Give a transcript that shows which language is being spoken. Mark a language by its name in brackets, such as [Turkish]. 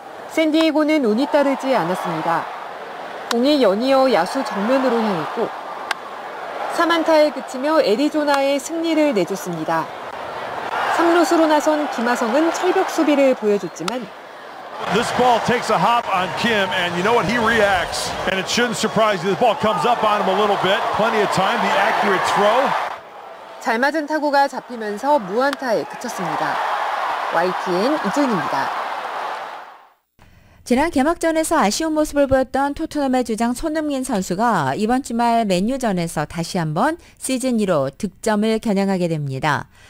[Korean] 샌디에고는 운이 따르지 않았습니다. 공이 연이어 야수 정면으로 향했고 3안타에 그치며 애리조나의 승리를 내줬습니다. 3루수로 나선 김하성은 철벽 수비를 보여줬지만 [English] This ball takes a hop on Kim, and you know what? He reacts, and it shouldn't surprise you. The ball comes up on him a little bit. Plenty of time. The accurate throw. [Korean] 잘 맞은 타구가 잡히면서 무안타에 그쳤습니다. YTN 이준입니다. 지난 개막전에서 아쉬운 모습을 보였던 토트넘의 주장 손흥민 선수가 이번 주말 맨유전에서 다시 한번 시즌 2로 득점을 겨냥하게 됩니다.